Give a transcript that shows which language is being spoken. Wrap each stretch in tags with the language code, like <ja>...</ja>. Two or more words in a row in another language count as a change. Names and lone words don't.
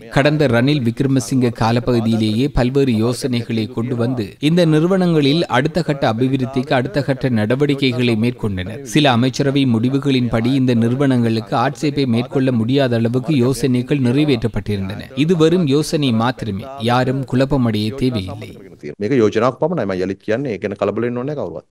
<ta>கடந்த ரணில் விக்ரமசிங்க காலப்பகுதியிலேயே பல்வேறு யோசனைகளை கொண்டு வந்து இந்த நிறுவனங்களில் அடுத்த கட்ட அபிவிருத்திக்கு அடுத்த கட்ட நடவடிக்கைகளை மேற்கொண்டனர். சில அமைச்சரவை முடிவுகளின்படி இந்த நிறுவனங்களுக்கு ஆட்சேபை மேற்கொள்ள முடியாத அளவுக்கு யோசனைகள் நிறைவேற்றப்பட்டிருந்தன. இது வெறும் யோசனை மாத்திரமே. யாரும் குழப்பமடைய தேவையில்லை.</ta> <si>මේක යෝජනාවක් පමණයි. මම යලිත් කියන්නේ ඒ ගැන කලබල වෙන්න ඕනේ කවුරුවත්.</si>